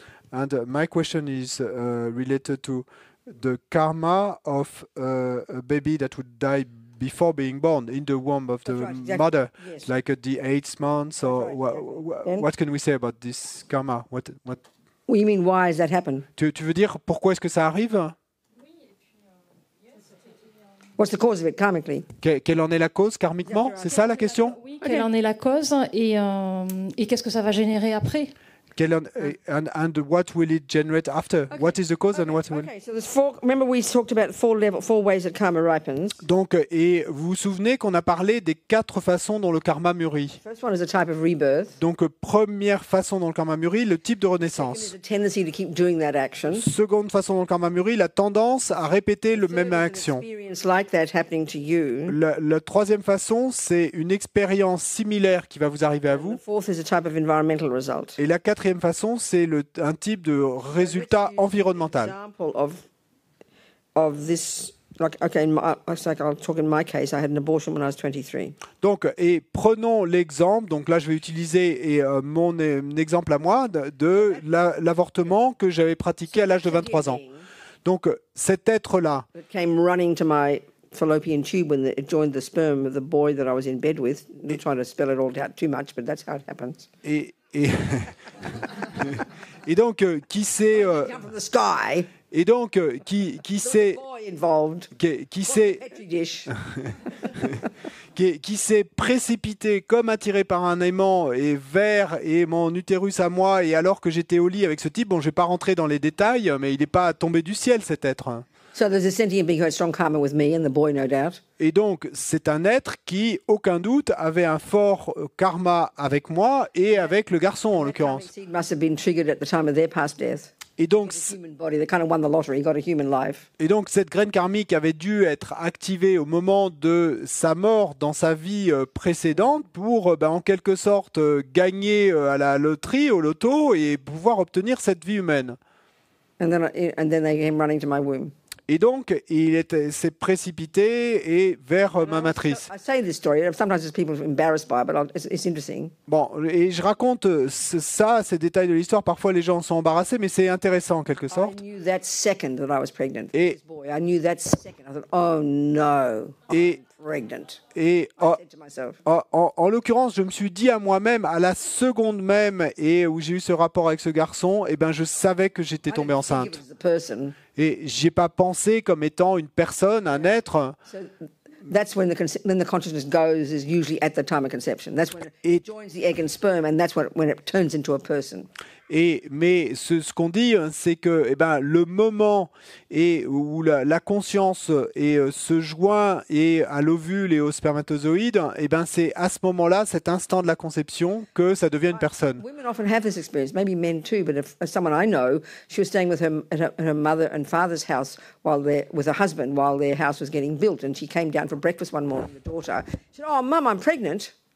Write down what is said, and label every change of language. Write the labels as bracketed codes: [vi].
[en] And my question is related to the karma of a baby that would die before being born in the womb of the That's right, exactly. mother, Yes. like at the 8th month. Or That's right, exactly. what can we say about this karma? What Well, you mean why has that happened? [fr] tu veux dire pourquoi est-ce que ça arrive? [en] What's the cause of it karmically? [fr] Quelle en est la cause karmiquement? C'est ça la question? Oui, quelle en est la cause et qu'est-ce que ça va générer après? [en] And what will it generate after? What is the cause and what will... Okay, so there's four. Remember, we talked about four ways that karma ripens. [fr] Donc, et vous vous souvenez qu'on a parlé des 4 façons dont le karma mûrit. [en] First one is a type of rebirth. [fr] Donc, première façon dont le karma mûrit, le type de [en] Second [fr] renaissance. [en] is a tendency to keep doing that action. [fr] Seconde façon dont le karma mûrit, la tendance à répéter le [en] Third [fr] même [en] is an [fr] action. [en] experience like that happening to you. [fr] La troisième façon, c'est une expérience similaire qui va vous arriver à [en] The [fr] vous. [en] fourth is a type of environmental result. [fr] Et la quatrième façon, c'est un type de résultat environnemental. [en] Example of this. Like, okay, it's like I'll talk in my case. I had an abortion when I was 23. [fr] Donc, et prenons l'exemple, donc là je vais utiliser mon exemple à moi de l'avortement que j'avais pratiqué à l'âge de 23 ans. Donc cet être-là, [en] It came running to my fallopian tube when it joined the sperm of the boy that I was in bed with. I'm trying to spell it all out too much, but that's how it happens. [fr] et, Et donc, qui s'est [en] Come from the sky. [fr] et donc qui [en] There was a [fr] s'est [en] boy involved. [fr] qui s'est [en] Petri dish. [fr] qui s'est précipité comme attiré par un aimant et vers et mon utérus à moi, et alors que j'étais au lit avec ce type, bon, je vais pas rentrer dans les détails, mais il n'est pas tombé du ciel, cet être. [en] So there's a sentient being who had strong karma with me and the boy, no doubt. [fr] Et donc, c'est un être qui, aucun doute, avait un fort karma avec moi et avec le garçon, en [en] That karmic [fr] l'occurrence. [en] seed must have been triggered at the time of their past death. [fr] Et donc, [en] The human body, they kind of won the lottery, got a human life. [fr] cette graine karmique avait dû être activée au moment de sa mort dans sa vie précédente pour, en quelque sorte, gagner à la loterie, au loto, et pouvoir obtenir cette vie humaine. [en] And then they came running to my womb. [fr] Et donc, s'est précipité et vers ma matrice. [en] I say this story. Sometimes there's people embarrassed by it, but it's interesting. [fr] Bon, et je raconte ces détails de l'histoire. Parfois, les gens sont embarrassés, mais c'est intéressant en quelque sorte. [en] I knew that second that I was pregnant. [fr] Et- [en] This boy, I knew that second. I thought, oh no, [fr] Et- [en] I'm pregnant. [fr] Et [en] I said to myself. [fr] en l'occurrence, je me suis dit à moi-même, à la seconde même, et où j'ai eu ce rapport avec ce garçon, je savais que j'étais [en] I [fr] tombé [en] didn't think [fr] enceinte. [en] it was the person. [fr] Et j'ai pas pensé comme étant une personne, un être. [en] So that's when the consciousness goes, is usually at the time of conception. That's when [fr] Et- [en] it joins the egg and sperm, and that's when it turns into a person. [fr] Mais ce qu'on dit, c'est que le moment où la conscience se joint à l'ovule et au spermatozoïde, c'est à ce moment-là, cet instant de la conception, que ça devient une personne. [en] Women often have this experience, maybe men too, but if someone I know, she was staying with her mother and father's house with her husband while their house was getting built, and she came down for breakfast one morning, the daughter. She said, "Oh, Mum, I'm pregnant."